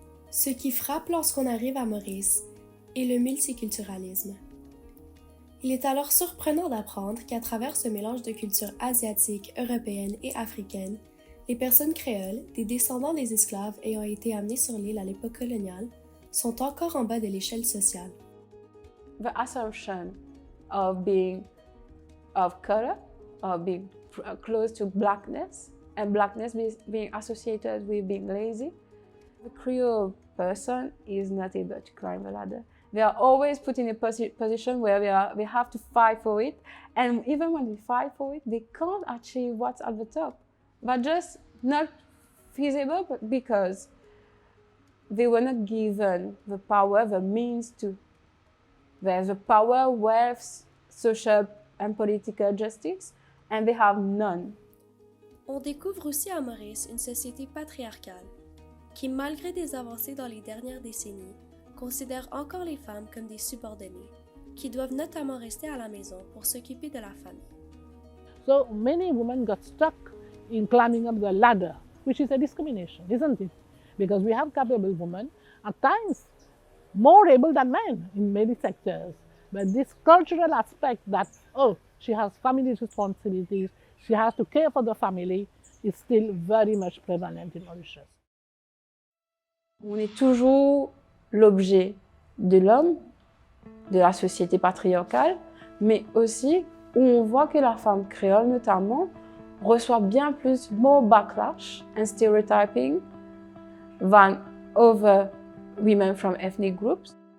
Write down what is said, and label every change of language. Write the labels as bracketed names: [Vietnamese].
[French] Ce qui frappe lorsqu'on arrive à Maurice est le multiculturalisme. Il est alors surprenant d'apprendre qu'à travers ce mélange de cultures asiatiques, européennes et africaines, les personnes créoles, des descendants des esclaves ayant été amenés sur l'île à l'époque coloniale, sont encore en bas de l'échelle sociale. [English] The assumption of being of color, of being close to blackness, and blackness being associated with being lazy. The Creole person is not able to climb the ladder. They are always put in a position where they have to fight for it, and even when they fight for it, they can't achieve what's at the top. But just not feasible, but because they were not given the power, the means to. There's the power, wealth, social and political justice, and they have none. [French] On découvre aussi à Maurice une société patriarcale qui, malgré des avancées dans les dernières décennies, considère encore les femmes comme des subordonnées, qui doivent notamment rester à la maison pour s'occuper de la famille. [English] So many women got stuck in climbing up the ladder, which is a discrimination, isn't it? Because we have capable women, at times more able than men in many sectors. But this cultural aspect that, oh, she has family responsibilities, she has to care for the family, is still very much prevalent in Mauritius. [French] On est toujours l'objet de l'homme, de la société patriarcale, mais aussi où on voit que la femme créole notamment reçoit bien plus [English] more backlash and stereotyping than other women from ethnic groups.